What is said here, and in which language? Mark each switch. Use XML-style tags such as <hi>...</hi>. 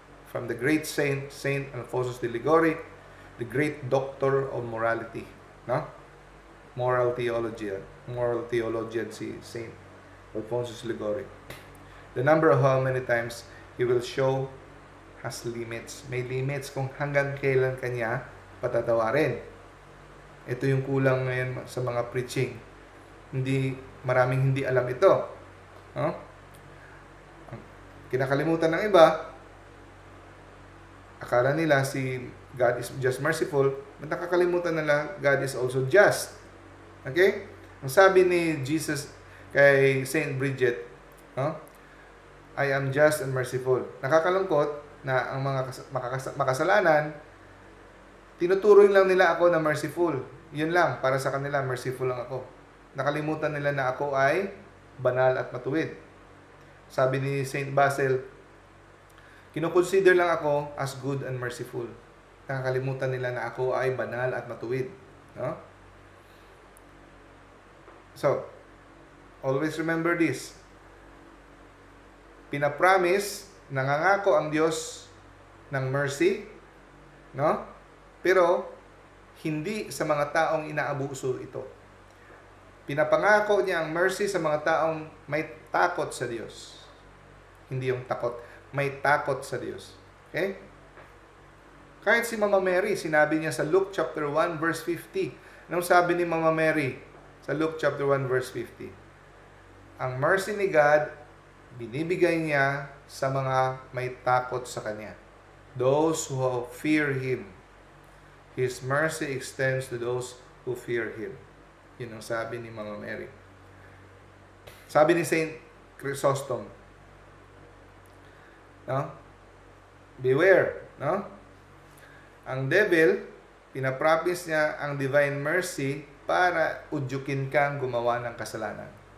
<en>From the great Saint Alphonsus de Ligori, the great doctor of morality. No? Moral theologian si Saint Alphonsus de Ligori. The number of how many times he will show has limits.</en> <tl>May limits kung hanggang kailan kanya patatawarin. Ito yung kulang ngayon sa mga preaching. Maraming hindi alam ito. No? Kinakalimutan ng iba, akala nila si</tl> <en>God is just merciful, but</en> <tl>nakakalimutan nila</tl> <en>God is also just. Okay?</en> <tl>Ang sabi ni</tl> <en>Jesus kay Saint Bridget, I am just and merciful.</en> <tl>Nakakalungkot na ang mga makasalanan, tinuturing lang nila ako na merciful. Yun lang, para sa kanila, merciful lang ako. Nakalimutan nila na ako ay banal at matuwid. Sabi ni Saint Basil, kinukonsider lang ako as good and merciful. Nakakalimutan nila na ako ay banal at matuwid. No?</tl> <en>So, always remember this.</en> <tl>Pinapromise, nangangako ang Diyos ng mercy, no? Pero, hindi sa mga taong inaabuso ito. Pinapangako niya ang mercy sa mga taong may takot sa Diyos. Hindi yung takot, may takot sa Diyos. Okay? Kahit si Mama Mary, sinabi niya sa Luke chapter 1 verse 50. Anong sabi ni Mama Mary sa Luke chapter 1 verse 50? Ang mercy ni God, binibigay niya sa mga may takot sa Kanya.</tl> <en>Those who fear Him. His mercy extends to those who fear Him.</en> <tl>Yun ang sabi ni Mama Mary. Sabi ni Saint Chrysostom, no? Beware, no? Ang devil, pinapromise niya ang divine mercy para udyukin kang gumawa ng kasalanan.</tl>